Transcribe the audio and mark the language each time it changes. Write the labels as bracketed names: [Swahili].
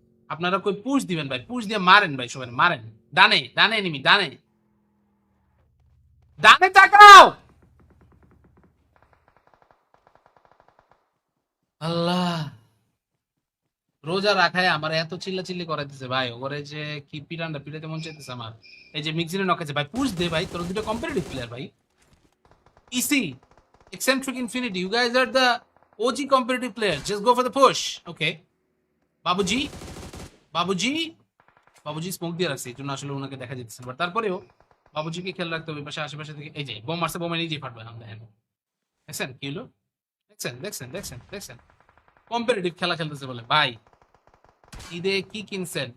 [Bangla] আপনারা কই পুশ দিবেন ভাই? পুশ দিয়ে মারেন ভাই, সবাই মারেন। ডানে ডানে এনিমি, ডানে ডানে তাকাও। আল্লাহ, রোজা রাখায় আমার এত চিল্লাচিল্লি করাইতেছে ভাই। ওরে যে কি পিটানটা পিটাইতে মন চাইতেছে আমার। এই যে মিক্সিনে নকাছে ভাই, পুশ দে ভাই, তোর দুটো কম্পিটিটিভ প্লেয়ার ভাই। [English] EC, eccentric infinity, you guys are the OG competitive players, just go for the push. [Bangla] Okay বাবুজি, বাবুজি, বাবুজি smoke দিয়ে রাখছে, এই জন্য আসলে ওনাকে দেখা যেতেছে, বাট তারপরেও বাবুজিকে খেয়াল রাখতে হবে। পাশে আশেপাশে থেকে এই যে বোম মারছে, বোমে নিজেই ফাটবে না। দেখেন দেখছেন কি হলো, দেখছেন কম্পিটিটিভ খেলা খেলতেছে বলে ভাই। ঈদে কি কিনছেন?